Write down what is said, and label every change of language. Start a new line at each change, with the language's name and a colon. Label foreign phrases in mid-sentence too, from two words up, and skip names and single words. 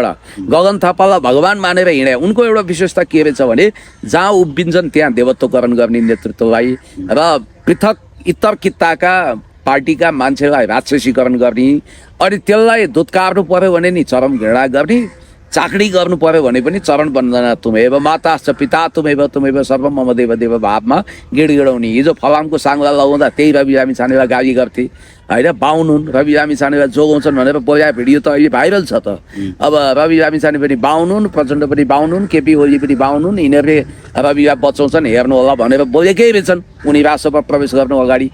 Nepali: गगन थापालाई भगवान मानेर हिँडे। उनको एउटा विशेषता के रहेछ भने जहाँ उभिन्छन् त्यहाँ देवत्वकरण गर्ने नेतृत्वलाई र पृथक इतर कित्ताका पार्टीका मान्छेलाई राक्षसीकरण गर्ने, अनि त्यसलाई धुत्कार्नु पर्यो भने नि चरम घृणा गर्ने, चाकडी गर्नु पर्यो भने पनि चरण वन्दना
Sanskrit: तुमेव माताश्च पिता तुमेव सर्वम मम देव देव
Nepali: भावमा गिडगिडाउने। हिजो फलामको साङ्ला लगाउँदा त्यही रवि लामिछानेलाई गाली गर्थे, होइन, बाहुन हुन्, रवि लामिछानेलाई जोगाउँछन् भनेर बोलाएको भिडियो त अहिले भाइरल छ त। अब रवि लामिछाने पनि बाहुन हुन्, प्रचण्ड पनि बाहुन हुन्, केपी ओली पनि बाहुन हुन्, यिनीहरूले रविलाई बचाउँछन् हेर्नु होला भनेर बोलेकै रहेछन् उनी राष्ट्रसभा प्रवेश गर्नु अगाडि।